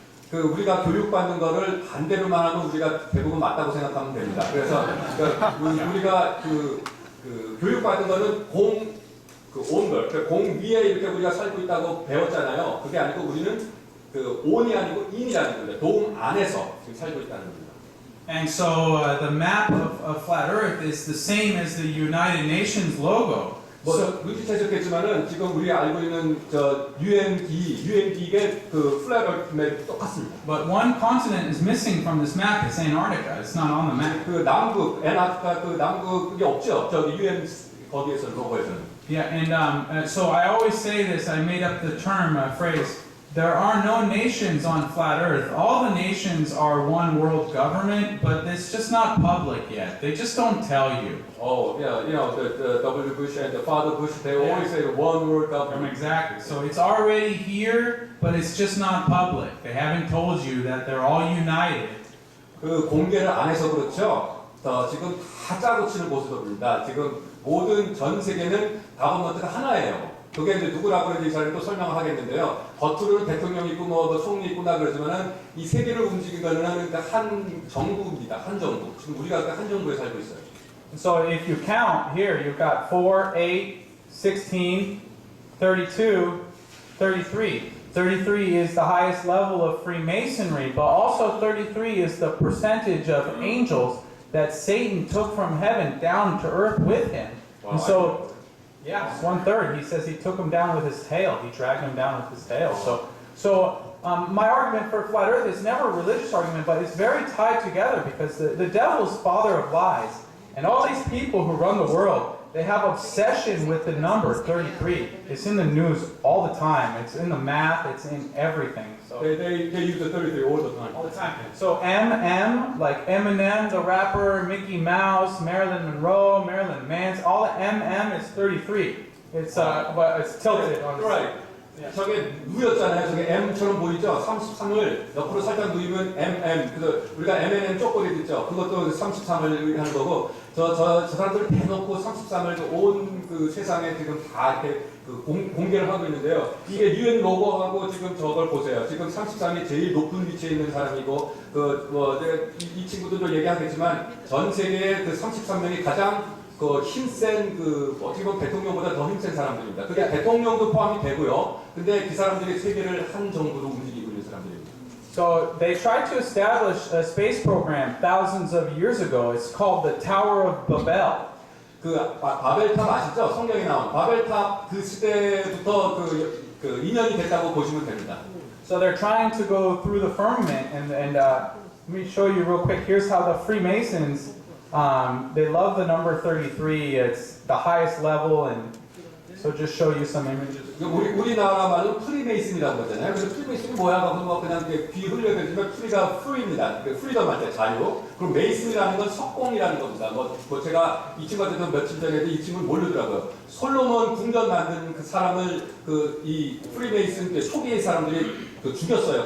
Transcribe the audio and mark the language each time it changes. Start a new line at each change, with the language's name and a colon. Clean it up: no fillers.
Korean: 그 우리가 교육받는 거를 반대로만 하면 우리가 대부분 맞다고 생각하면 됩니다. 그래서 그러니까 우리가 그 교육받는 거는 공 위에 이렇게 우리가 살고 있다고 배웠잖아요. 그게 아니고 우리는 그 온이 아니고 인이라는 겁니다. 돔 안에서 지금 살고 있다는 겁니다.
English: And so the map of flat Earth is the same as the United Nations logo.
Korean: 뭐 눈치채셨겠지만은 지금 우리 알고 있는 저 UND의 그 플랫 얼트 맵 똑같습니다.
English: But one continent is missing from this map. It's Antarctica. It's not on the map.
Korean: 그 남극, 애나프리카 그 남극이 없죠. 저기 UN 거기에서 로고에서는.
English: Yeah, and so I always say this. I made up the term phrase. There are no nations on flat Earth. All the nations are one world government, but it's just not public yet. They just don't tell you. Oh, yeah, you know, the W. Bush and the Father Bush, they always say the one world government. Exactly. So it's already here, but it's just not public. They haven't told you that they're all united.
Korean: 그 공개를 안 해서 그렇죠. 지금 다 짜고 치는 모습입니다. 지금 모든 전 세계는 가버먼트가 하나예요. 그게 이제 누구라고 그런지 이 사람이 또 설명을 하겠는데요. 겉으로는 대통령이 있고 뭐 총리 있구나 그러지만은 이 세계를 움직이는 거는 한 정부입니다. 한 정부. 지금 우리가 한 정부에 살고 있어요.
English: So if you count here, you've got 4, 8, 16, 32, 33. 33 is the highest level of Freemasonry, but also 33 is the percentage of angels that Satan took from heaven down to earth with him. Wow, And so, yeah, it's 1/3. He says he took him down with his tail. He dragged him down with his tail. My argument for flat earth is never a religious argument, but it's very tied together because the devil's father of lies. And all these people who run the world, they have obsession with the number 33. It's in the news all the time. It's in the math. It's in everything. So They use the 33 all the time. all the time. So MM, like Eminem, the rapper, Mickey Mouse, Marilyn Monroe, Marilyn Manson, all the MM is 33. It's but it's tilted on the Right.
Korean: 저게 누였잖아요. 저게 M처럼 보이죠? 33을 옆으로 살짝 누이면 MM. 그래서 우리가 MNM 쪼꼬리 있죠? 그것도 33을 하는 거고, 저 사람들 대놓고 33을 온 그 세상에 지금 다 이렇게 공개를 하고 있는데요. 이게 UN 로고하고 지금 저걸 보세요. 지금 33이 제일 높은 위치에 있는 사람이고, 이 친구들도 얘기하겠지만, 전 세계의 그 33명이 가장 힘센 어떻게 보면 대통령보다 더 힘센 사람들입니다. 그게 대통령도 포함이 되고요. 근데 그 사람들이 세계를 한 정부로 움직이고 있는 사람들입니다.
English: So they tried to establish a space program thousands of years ago. It's called the Tower of Babel.
Korean: 바벨탑 아시죠? 성경에 나온 바벨탑 그 시대부터 인연이 됐다고 보시면 됩니다. So they're trying to go through the firmament, and let me show you real quick. Here's how the Freemasons. They love the number 33. It's the highest level, and so just show you some images. 우리나라 말로 프리메이슨이라고 하잖아요. 그래서 프리메이슨이 뭐야? 하고 그냥 귀 흘려대지만 프리가 프리입니다. 프리덤 할 때 자유. 그럼 메이슨이라는 건 석공이라는 겁니다. 제가 이 친구한테도 며칠 전에도 이 친구를 모르더라고요. 솔로몬 궁전 만든 그 사람을 이 프리메이슨 초기의 사람들이 죽였어요.